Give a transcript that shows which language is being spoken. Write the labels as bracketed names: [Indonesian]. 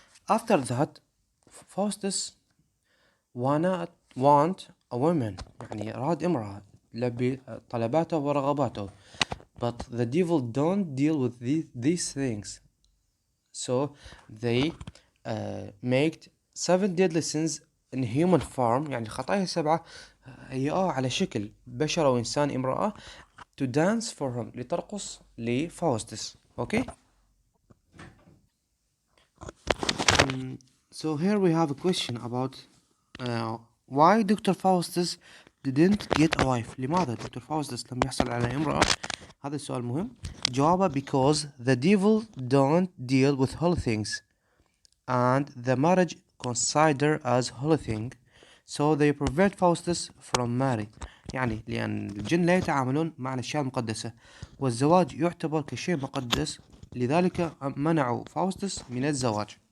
[English] after that Faustus want a woman، [Arabic] يعني أراد امرأة لبي طلباته ورغباته. [English] but the devil don't deal with these things، so they made 7 deadly sins in human form، [Arabic] يعني خطايا 7 هيئوها على شكل بشر أو إنسان امرأة، [English] to dance for him، [Arabic] لترقص لفاوستس. [English] okay. So here we have a question about why Dr. Faustus didn't get a wife. [Arabic] لماذا دكتور فاوستس لم يحصل على امرأة؟ هذا السؤال مهم. [English] جوابه because the devil don't deal with holy things and the marriage considered as holy thing, so they prevent Faustus from marry، [Arabic] يعني لأن الجن لا يتعاملون مع الأشياء المقدسة، والزواج يعتبر كشيء مقدس، لذلك منعوا فاوستس من الزواج.